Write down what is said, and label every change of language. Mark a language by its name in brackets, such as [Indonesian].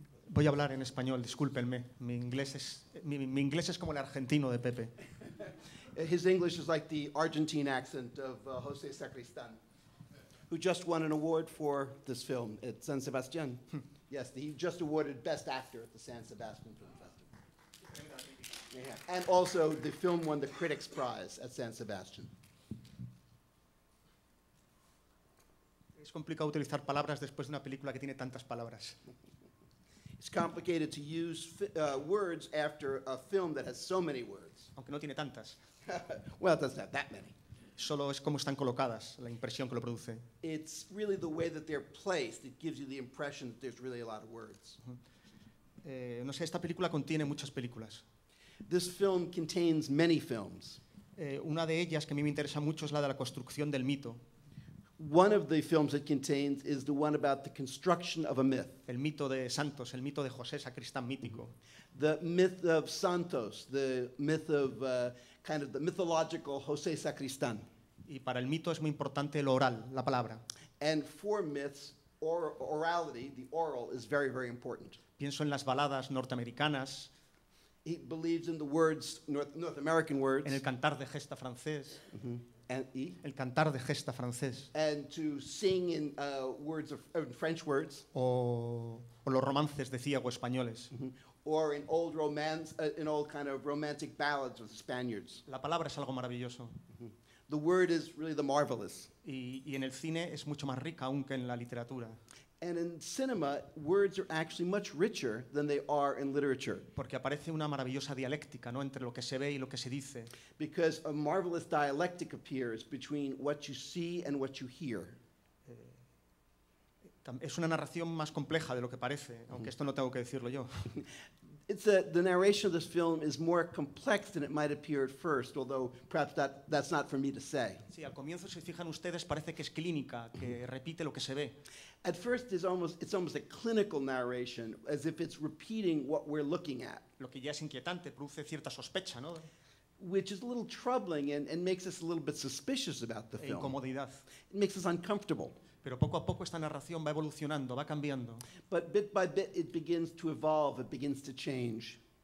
[Spanish] Voy a hablar en español, discúlpenme. Mi inglés es como el argentino de Pepe. [English] His English is like the Argentine accent of José Sacristán, who just won an award for this film at San Sebastián. Yes, he just awarded Best Actor at the San Sebastian Film Festival. Yeah. And also, the film won the Critics' Prize at San Sebastian. [Spanish] Es complicado utilizar palabras después de una película que tiene tantas palabras. [English] It's complicated to use words after a film that has so many words. [Spanish] Aunque no tiene tantas. [English] Well, it doesn't have that many. [Spanish] Solo es cómo están colocadas, la impresión que lo produce. [English] It's really the way that they're placed. It gives you the impression that there's really a lot of words. [Spanish] No sé, esta película contiene muchas películas. [English] This film contains many films. [Spanish] Una de ellas que a mí me interesa mucho es la de la construcción del mito. [English] One of the films it contains is the one about the construction of a myth. [Spanish] El mito de Santos, el mito de José Sacristán mítico. [English] The myth of Santos, the myth of kind of the mythological José Sacristán. [Spanish] Y para el mito es muy importante lo oral, la palabra. [English] And for myths, orality, the oral, is very, very important. [Spanish] Pienso en las baladas norteamericanas. [English] He believes in the words, North American words. [Spanish] En el cantar de gesta francés. El cantar de gesta francés. [English] And to sing in French words. [Spanish] O los romances de ciego españoles. [English] Or in old kind of romantic ballads of the Spaniards. [Spanish] La palabra es algo maravilloso. [English] The word is really the marvelous. [Spanish] Y en el cine es mucho más rica aún que en la literatura. [English] And in cinema, words are actually much richer than they are in literature. [Spanish] Porque aparece una maravillosa dialéctica, ¿no?, entre lo que se ve y lo que se dice. [English] Because a marvelous dialectic appears between what you see and what you hear. [Spanish] Es una narración más compleja de lo que parece, aunque esto no tengo que decirlo yo. [English] The narration of this film is more complex than it might appear at first, although perhaps that's not for me to say. [Spanish] Sí, al comienzo, si fijan ustedes, parece que es clínica, que repite lo que se ve. [English] At first, it's almost a clinical narration, as if it's repeating what we're looking at. [Spanish] Lo que ya es inquietante, produce cierta sospecha, ¿no? [English] Which is a little troubling and makes us a little bit suspicious about the film. [Spanish] Incomodidad. [English] It makes us uncomfortable. [Spanish] Pero poco a poco esta narración va evolucionando, va cambiando. [English] But bit by bit it begins to evolve, it begins to change.